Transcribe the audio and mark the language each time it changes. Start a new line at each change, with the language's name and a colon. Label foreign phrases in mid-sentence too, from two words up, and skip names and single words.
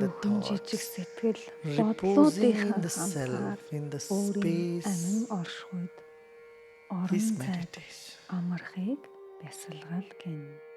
Mongolian: Өчүүхэн жижиг
English: thoughts,
Mongolian: сэтгэл
English: reposing
Mongolian: бодлуудынхаа
English: in the
Mongolian: хамтаар
English: self, in the
Mongolian: өөрийн
English: space
Mongolian: амин оршихуйд орон
English: is
Mongolian: зайд
English: meditation.
Mongolian: амархыг бясалгал гэнэ.